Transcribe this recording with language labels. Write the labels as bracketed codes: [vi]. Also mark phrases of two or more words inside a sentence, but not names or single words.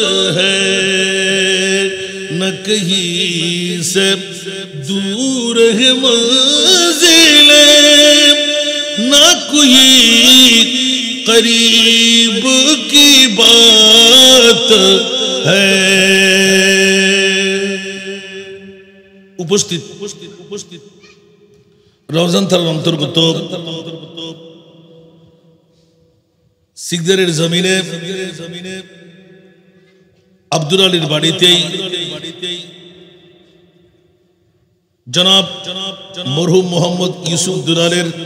[ur] ہے نہ کہیں سے دور ہے منزل نہ کوئی قریب کی بات ہے [bn] উপস্থিত রমজান থার অন্তর্গত সিকদারের জমিনে আব্দুল আলীর বাড়িতেই জনাব মরহুম মোহাম্মদ ইউসুফ দুলালের